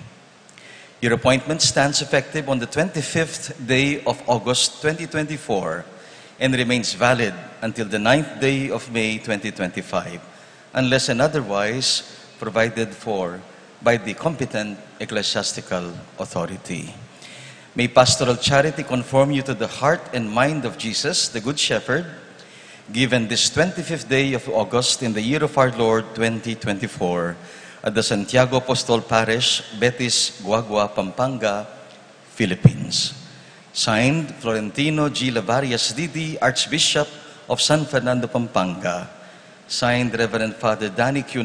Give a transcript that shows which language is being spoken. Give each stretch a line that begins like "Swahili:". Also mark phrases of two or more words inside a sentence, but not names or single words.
English: Your appointment stands effective on the 25th day of August 2024 and remains valid until the 9th day of May 2025, unless and otherwise provided for by the competent ecclesiastical authority. May pastoral charity conform you to the heart and mind of Jesus, the Good Shepherd, given this 25th day of August in the year of our Lord 2024 at the Santiago Apostol Parish, Betis, Guagua, Pampanga, Philippines. Signed, Florentino G. Lavarias Didi, Archbishop of San Fernando, Pampanga. Signed, Reverend Father Danny Q.